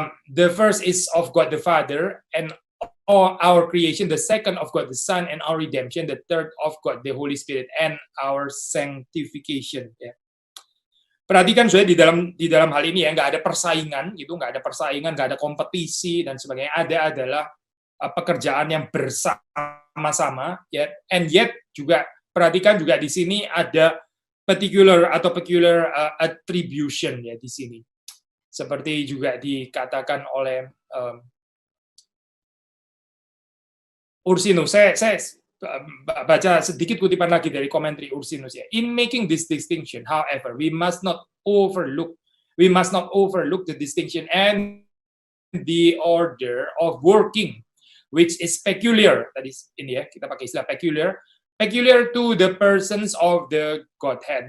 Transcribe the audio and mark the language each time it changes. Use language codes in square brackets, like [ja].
[en] The first is of God the Father and our creation. The second of God the Son and our redemption. The third of God the Holy Spirit and our sanctification. Ya. [id] Perhatikan saya di dalam hal ini ya, nggak ada persaingan gitu, nggak ada persaingan, nggak ada kompetisi dan sebagainya. Ada adalah pekerjaan yang bersama-sama ya, and yet juga perhatikan juga di sini ada peculiar attribution ya di sini, seperti juga dikatakan oleh Ursinus. Saya baca sedikit kutipan lagi dari komentari Ursinus ya. [en] In making this distinction, however, we must not overlook the distinction and the order of working, which is peculiar. [id] Tadi ini ya, kita pakai istilah [en] peculiar to the persons of the Godhead.